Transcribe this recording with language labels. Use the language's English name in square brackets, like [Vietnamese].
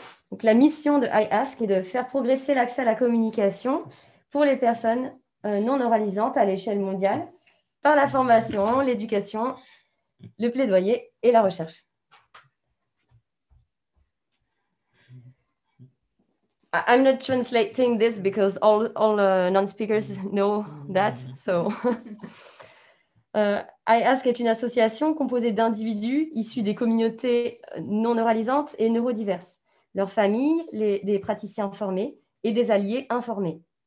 [French] Donc, la mission de IASC est de faire progresser l'accès à la communication pour les personnes non oralisantes à l'échelle mondiale par la formation, l'éducation, le plaidoyer et la recherche. [English] I'm not translating this because all non-speakers know that. [French] So, IASC est une association composée d'individus issus des communautés non oralisantes et neurodiverses, leurs familles, des praticiens formés et des alliés informés.